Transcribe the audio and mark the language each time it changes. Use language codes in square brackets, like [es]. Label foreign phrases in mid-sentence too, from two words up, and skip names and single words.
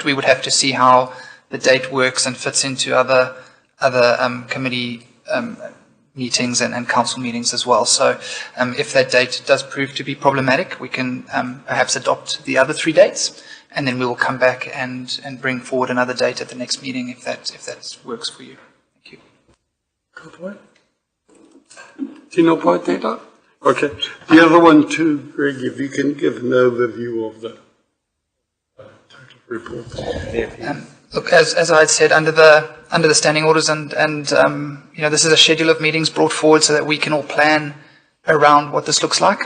[en] We would have to see how the date works and fits into other committee meetings and council meetings as well. So if that date does prove to be problematic, we can perhaps adopt the other 3 dates, and then we will come back and bring forward another date at the next meeting if that works for you. Thank you. [mi] Tino pai tētā? [en] Okay. The other one too, Greg, if you can give an overview of the total report. Look, as I had said, under the standing orders and this is a schedule of meetings brought forward so that we can all plan around what this looks like.